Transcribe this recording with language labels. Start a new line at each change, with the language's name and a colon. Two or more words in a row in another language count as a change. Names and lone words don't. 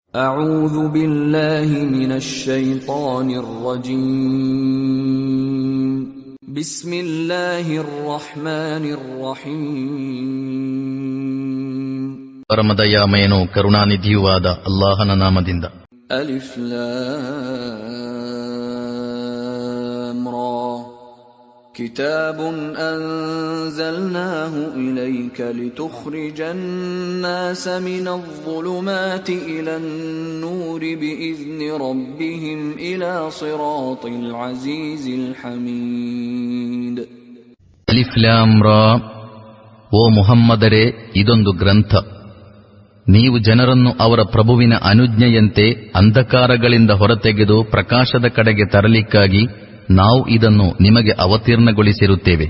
Arabic: أعوذ بالله من الشيطان الرجيم بسم الله الرحمن الرحيم
Kannada: ಪರಮದಯಾಮಯನೂ ಕರುಣಾನಿಧಿಯೂ ಆದ ಅಲ್ಲಾಹನ ನಾಮದಿಂದ.
Arabic: الر كتاب أنزلناه إليك لتخرج الناس من الظلمات إلى النور بإذن ربهم إلى صراط العزيز الحميد. الر.
Kannada: ಓ ಮುಹಮ್ಮದರೇ, ಇದೊಂದು ಗ್ರಂಥ. ನೀವು ಜನರನ್ನು ಅವರ ಪ್ರಭುವಿನ ಅನುಜ್ಞೆಯಂತೆ ಅಂಧಕಾರಗಳಿಂದ ಹೊರತೆಗೆದು ಪ್ರಕಾಶದ ಕಡೆಗೆ ತರಲಿಕ್ಕಾಗಿ ನಾವು ಇದನ್ನು ನಿಮಗೆ ಅವತೀರ್ಣಗೊಳಿಸಿರುತ್ತೇವೆ.